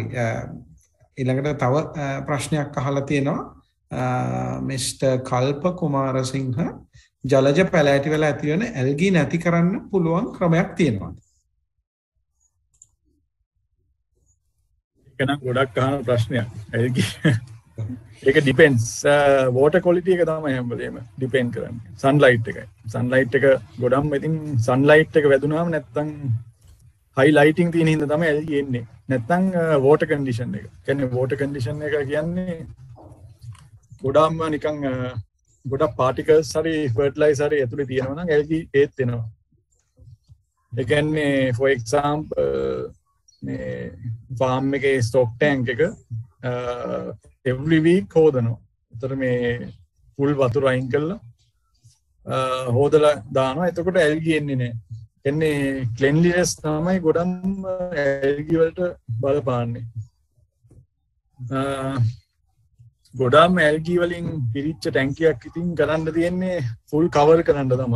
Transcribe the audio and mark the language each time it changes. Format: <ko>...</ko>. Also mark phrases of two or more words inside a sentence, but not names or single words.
<si>ඊළඟට තව ප්‍රශ්නයක් අහලා තියෙනවා මිස්ටර් කල්ප කුමාරසිංහ ජලජ පැලෑටි වල ඇති වෙන ඇල්ගී නැති කරන්න පුළුවන් ක්‍රමයක් තියෙනවා. ඒක නම් ගොඩක් අහන ප්‍රශ්නයක්. ඒක</si> <en>depends water quality</en> <si>එක තමයි හැම වෙලේම depend කරන්නේ. sunlight එකයි. sunlight එක ගොඩක්ම ඉතින් sunlight එක වැදුනාම නැත්තම්</si> <en>high lighting</en> <si>තියෙන හින්දා තමයි ඇල්ගී එන්නේ. නැත්තම්</si> <en>water condition</en> <si>එක. කියන්නේ</si> <en>water condition</en> <si>එක කියන්නේ ගොඩක්ම නිකන් ගොඩක් particles හරි fertilizer හරි ඇතුලේ තියෙනවා නම් ඇල්ගී ඒත් එනවා. ඒ කියන්නේ</si> <en>for example</en> <si>මේ ෆාම් එකේ</si> <en>stock tank</en> <si>එක every week හොදනවා. ඒතර මේ full වතුර අයින් කරලා හොදලා දානවා. එතකොට ඇල්ගී එන්නේ නැහැ. එන්නේ cleanliness තමයි ගොඩක් ඇල්ගී වලට බලපාන්නේ. ගොඩාක් ඇල්ගී වලින් පිරිච්ච ටැංකියක් ඉතින් කරන්න තියෙන්නේ</si> <en>full cover</en> <si>කරන්න තමයි.</si>